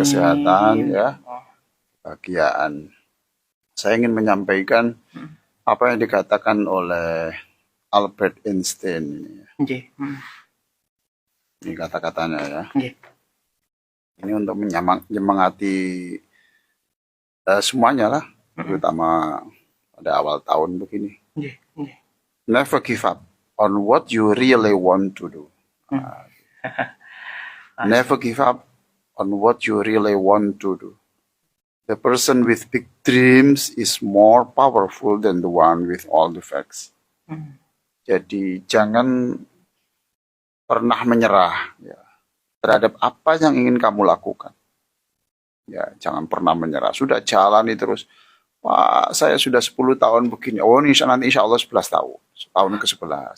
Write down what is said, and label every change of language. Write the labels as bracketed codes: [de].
[id] Kesehatan, ya, kebahagiaan. Saya ingin menyampaikan apa yang dikatakan oleh Albert Einstein. Ini kata-katanya, ya. Ini untuk menyemangati semuanya lah, terutama pada awal tahun begini. [en] Never give up on what you really want to do. Never give up on what you really want to do. The person with big dreams is more powerful than the one with all the facts. [id] Jadi jangan pernah menyerah, ya, terhadap apa yang ingin kamu lakukan. Ya, jangan pernah menyerah. Sudah jalani terus. Wah, saya sudah 10 tahun begini. Oh, ini nanti insya Allah 11 tahun. Tahun ke-11.